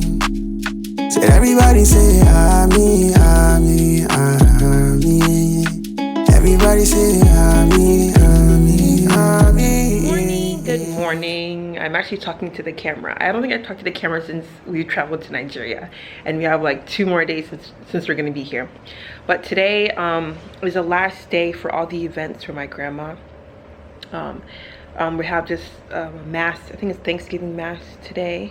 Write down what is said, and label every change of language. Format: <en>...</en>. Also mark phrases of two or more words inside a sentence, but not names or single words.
<en>Say everybody say Ami, Ami, Ami. Everybody say Ami, Ami, Ami. Good morning. I'm actually talking to the camera. I don't think I've talked to the camera since we traveled to Nigeria, and we have like 2 more days since we're gonna be here. But today is the last day for all the events for my grandma. We have just mass, I think it's Thanksgiving mass today.</en>